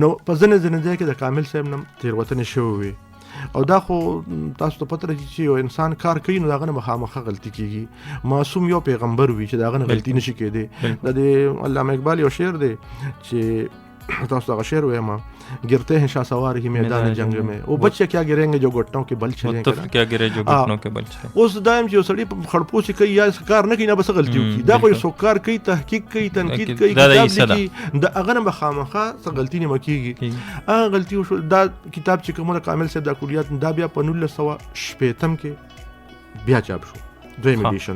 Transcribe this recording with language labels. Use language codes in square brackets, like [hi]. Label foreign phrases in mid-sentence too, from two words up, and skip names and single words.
[ps] نو په ځینې ځای کې د کامل صاحب نه تېروتنې شوې وې، او دا خو تاسو ته پته راځي چې یو انسان کار کوي نو د هغه نه مخامخه غلطي کېږي. معصوم یو پیغمبر وي چې د هغه نه غلطي نشي کېدی. د علامه اقبال یو شعر دی چې تاسو هغه شعر وایم، [ur] گرتے ہیں شہسوار ہی میدان جنگ میں، وہ بچے کیا گریں گے جو گھٹنوں کے بل چلیں گے, کیا گرے جو گھٹنوں کے بل چلے. [ps] اوس دایم چې سړی په خړپو چې کوي یا کار نه کوي نه بس غلطي وکړي، دا خو یو کار کوي، تحقیق کوي، تنقید کوي، کتاب لیکي، د هغه نه خامخا څه غلطي نه مکیږي. هغه غلطي وشو. دا کتاب چې کومه کامل صاحب د کلیات دا بیا په 1960 کې بیا چاپ شو، دویم ایډیشن.